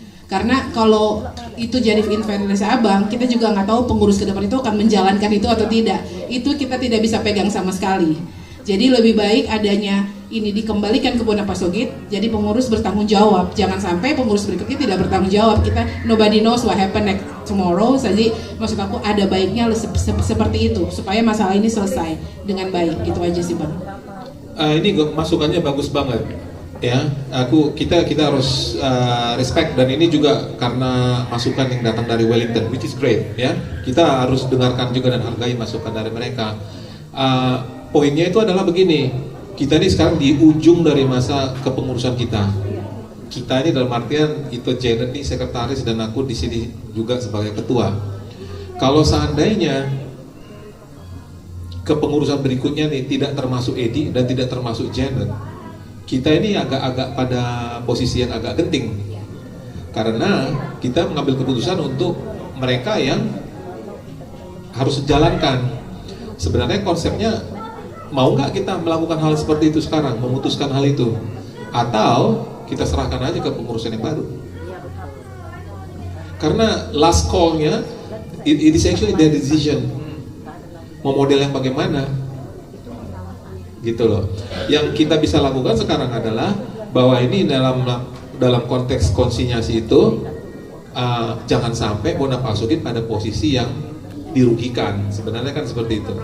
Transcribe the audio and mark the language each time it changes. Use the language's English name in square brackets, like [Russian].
[Indonesian] Karena kalau itu jadi inventaris Abang, kita juga nggak tahu pengurus ke depan itu akan menjalankan itu atau tidak. Itu kita tidak bisa pegang sama sekali. Jadi lebih baik adanya ini dikembalikan ke Bonapasogit, jadi pengurus bertanggung jawab. Jangan sampai pengurus berikutnya tidak bertanggung jawab. Kita [English] nobody knows what happen next tomorrow. [Indonesian] Jadi maksud aku ada baiknya seperti itu supaya masalah ini selesai dengan baik. Gitu aja sih Bang. Ini masukannya bagus banget. Ya, kita harus respect, dan ini juga karena masukan yang datang dari Wellington, [English] which is great [Indonesian] ya. Kita harus dengarkan juga dan hargai masukan dari mereka. Poinnya itu adalah begini, kita ini sekarang di ujung dari masa kepengurusan kita. Kita ini dalam artian itu Janet nih sekretaris dan aku di sini juga sebagai ketua. Kalau seandainya kepengurusan berikutnya nih tidak termasuk Edi dan tidak termasuk Janet, kita ini agak-agak pada posisi yang agak genting, karena kita mengambil keputusan untuk mereka yang harus dijalankan. Sebenarnya konsepnya mau nggak kita melakukan hal seperti itu sekarang, memutuskan hal itu, atau kita serahkan aja ke pengurusan yang baru? Karena last call-nya [English] it is actually their decision. [Indonesian] Mau model yang bagaimana? Gitu loh. Yang kita bisa lakukan sekarang adalah bahwa ini dalam konteks konsinyasi itu jangan sampai Bonapasogit pada posisi yang dirugikan. Sebenarnya kan seperti itu.